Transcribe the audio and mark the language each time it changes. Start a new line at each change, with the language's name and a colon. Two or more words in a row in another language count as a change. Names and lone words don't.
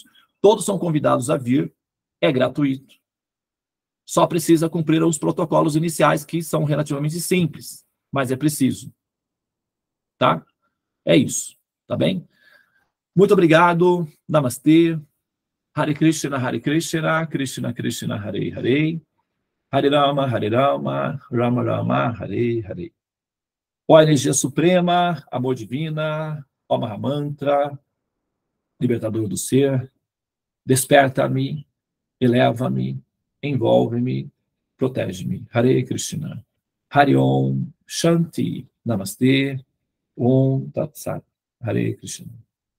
Portuguese: Todos são convidados a vir, é gratuito. Só precisa cumprir os protocolos iniciais, que são relativamente simples, mas é preciso. Tá? É isso, tá bem? Muito obrigado. Namastê.
Sanskrit: Hare Krishna, Krishna Krishna, Hare Hare. Hare Rama, Rama Rama, Hare Hare.
Portuguese: Ó energia suprema, amor divina, ó Mahamantra, libertador do ser, desperta-me, eleva-me, envolve-me, protege-me.
Sanskrit: Hare Krishna. Hare Om, Shanti, Namastê, Om Tat Sat. Hare Krishna.